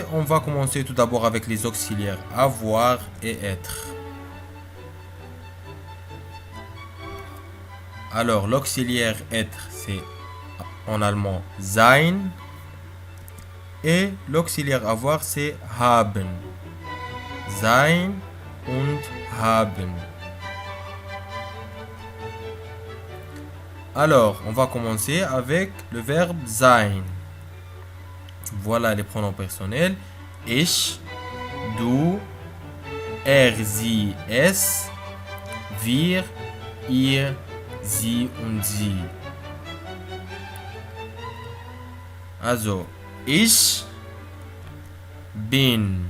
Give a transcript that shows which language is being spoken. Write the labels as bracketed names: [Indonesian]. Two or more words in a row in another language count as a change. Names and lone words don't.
[French] On va commencer tout d'abord avec les auxiliaires avoir et être. Alors l'auxiliaire être c'est en allemand sein et l'auxiliaire avoir c'est haben. [German] Sein und haben. [French] Alors on va commencer avec le verbe sein. Voilà les pronoms personnels. [German] Ich, du, er, sie, es, wir, ihr, sie und sie. Also, ich bin.